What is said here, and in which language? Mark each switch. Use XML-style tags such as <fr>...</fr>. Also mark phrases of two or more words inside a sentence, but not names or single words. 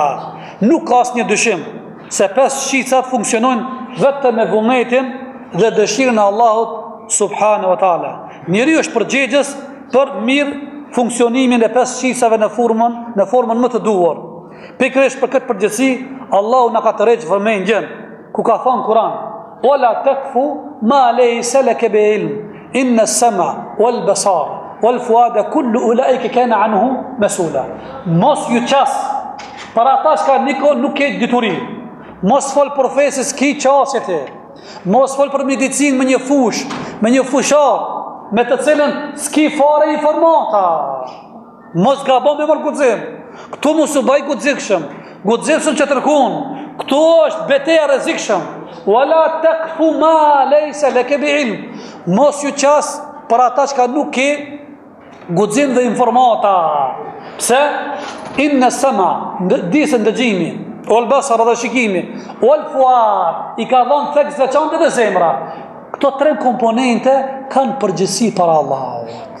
<sq>Nuk ka asnjë dyshim se 5 shqicat funksionojnë vetëm me vullnetin dhe dëshirën e Allahut</sq> <ar>سبحانه وتعالى.</ar> <sq>Njeriu është përgjegjës për mirë funksionimin e 5 shqisave në formën më të duhur. Pikërisht për këtë përgjegjësi, Allahu na ka tërheqë vëmendjen ku ka thënë Kur'an:</sq> <ar>"ولا تقف ما ليس لك به علم إن السمع والبصر والفؤاد كل أولئك كان عنه مسؤولا."</ar> <sq>Mos ju qas për ata që nuk ke dituri. Mos fol profesis ki qasjet e. Mos fol për medicinë me një fush, me një fushat, me të cilën s'ki fare informata. Mos gabon me mërkudzim. Këtu mos u baj guximshëm që tërkun. Këtu është betejë e rrezikshëm.</sq> <ar>ولا تقف ما ليس لك به علم.</ar> <sq>Mos ju qas për ata që nuk ke guxim dhe informata. Pse?</sq> <ar>إن السمع,</ar> <sq>disën dëgjimi,</sq> <ar>والبصر</ar> <sq>dhe shikimi,</sq> <ar>والفؤاد,</ar> <sq>I ka dhënë theks veçantë dhe zemra. Këto 3 komponente kanë përgjegjësi para Allahut.</sq>